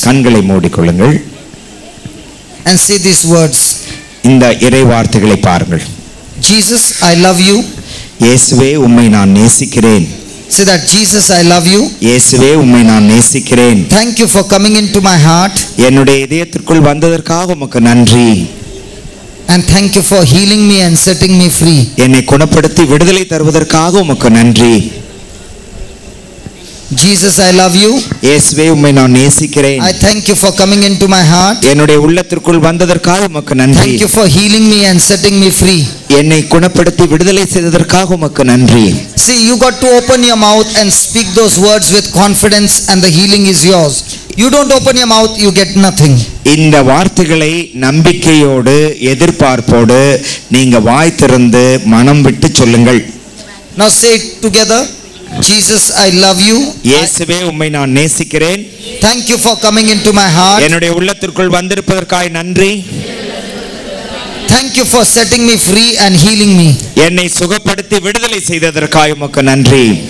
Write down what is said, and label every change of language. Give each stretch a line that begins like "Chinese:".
Tamil: கண்களை மூடிக்கொள்ளுங்கள்.
English: And say these words.
Tamil: இந்த இறை வார்த்தைகளை பாருங்கள்.
English: Jesus, I love you.
Tamil: இயேசுவே உம்மை நான் நேசிக்கிறேன்.
English: Say that, Jesus, I love you.
Tamil: இயேசுவே உம்மை நான் நேசிக்கிறேன்.
English: Thank you for coming into my heart.
Tamil: என்னுடைய இதயத்திற்குள் வந்ததற்காக உமக்கு நன்றி.
English: And thank you for healing me and setting me free.
Tamil: என்னை குணப்படுத்தி விடுதலை தருவதற்காக உமக்கு நன்றி.
English: Jesus, I love you.
Tamil: இயேசுவே உம்மை நான் நேசிக்கிறேன்.
English: I thank you for coming into my heart.
Tamil: என்னுடைய உள்ளத்திற்குள் வந்ததற்காக உமக்கு நன்றி.
English: Thank you for healing me and setting me free.
Tamil: என்னை குணப்படுத்தி விடுதலை செய்ததற்காக உமக்கு நன்றி.
English: See, you got to open your mouth and speak those words with confidence and the healing is yours. You don't open your mouth, you get nothing.
Tamil: இந்த வார்த்தைகளை நம்பிக்கையோடு எதிர்பார்ப்போடு நீங்க வாய் திறந்து மனம் விட்டு சொல்லுங்கள்.
English: Now say it together. Jesus, I love you.
Tamil: இயேசுவே உம்மை நான் நேசிக்கிறேன்.
English: Thank you for coming into my heart.
Tamil: என்னுடைய உள்ளத்திற்குள் வந்திருப்பதற்காக நன்றி.
English: Thank you for setting me free and healing me.
Tamil: என்னை சுகப்படுத்தி விடுதலை செய்ததற்காக உமக்கு நன்றி.